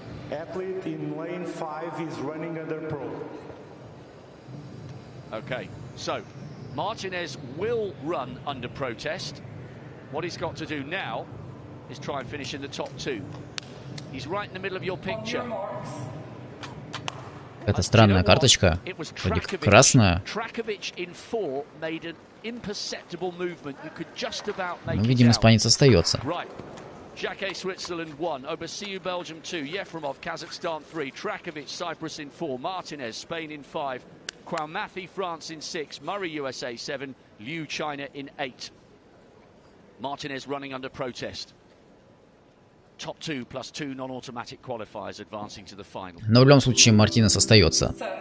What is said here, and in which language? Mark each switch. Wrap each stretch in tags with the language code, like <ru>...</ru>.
<en>Athlete in lane 5 is running under pro. Okay, so Martinez will run under protest. What he's got to do now is try and finish in the top 2. He's right in the middle of your picture.</en> <ru>Это странная карточка, вроде как красная. Но, видимо, испанец остается.</ru> <en>Jacquet, Switzerland 1, Obasiu, Belgium 2, Yefremov, Kazakhstan 3, Trakovic, Cyprus in 4, Martinez, Spain in 5, Kwaumathi, France in 6, Murray, USA 7, Liu, China in 8. Martinez running under protest. Top 2 plus 2 non-automatic qualifiers advancing to the final.</en> <ru>Но в любом случае Мартинес остается.</ru>